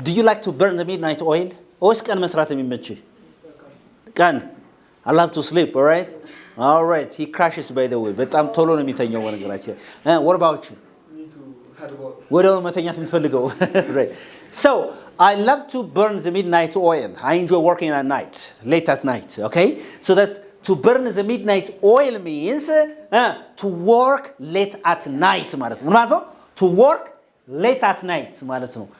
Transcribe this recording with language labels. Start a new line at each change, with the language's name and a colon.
English: Do you like to burn the midnight oil
Amharic: ወይስ ቀን መስራት የሚመችህ ቀን
English: I love to sleep all right All right, he crashes by the way.
Amharic: በጣም ቶሎ ነው የሚተኛው ወንገራችን
English: what about you?
Amharic: ወዲያው መተኛት የምትፈልገው right.
English: So I love to burn the midnight oil. I enjoy working at night, late at night, okay? So that to burn the midnight oil means to work late at night
Amharic: ማለት ነው. ምን ማለት ነው?
English: To work late at night
Amharic: ማለት ነው.